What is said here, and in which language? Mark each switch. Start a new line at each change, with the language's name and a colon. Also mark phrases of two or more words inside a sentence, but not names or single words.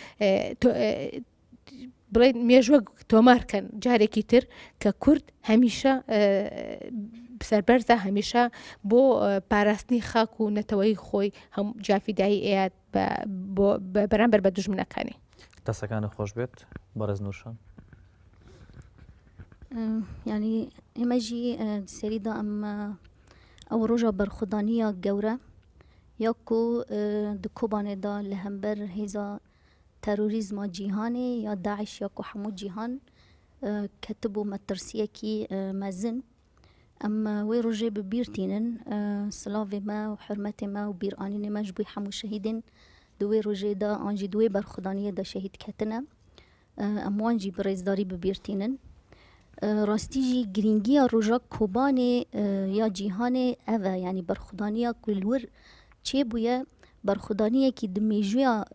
Central Kurdish: بڵێن مێژوە تۆمارکەن جارێکی تر کە کورد هەمیشە سەربەرزە هەمیشە بۆ پاراستنی خاک و نەتەوەی خۆی هەم جافیدایی ئەیات بەرامبەر بە دوژمنەکانی دەستەکانە خۆش بێت بەڕێز نوشان
Kurdish: ینی ئێمەژی سەریدا ئەم ئەو ڕۆژە بەرخودانیە گەورە یاکو di Kobanêda li hember hêza terorîzma cîhanê ya Daeş ya ku hemû cîhan ketibû metirsiyekî mezin em wê rojê bi bîr tînin silavê me û hurmetê me û bîranînê me ji bo hemû şehîdên di wê rojê de an jî di wê berxwedaniyê de şehîd ketine em wan jî bi rêzdarî bi bîr tînin rastî jî girîngiya roja Kobanê ya cîhanê ev e yanî berxwedaniya ku li wir çêbûye berxwedaniyekî di mêjuya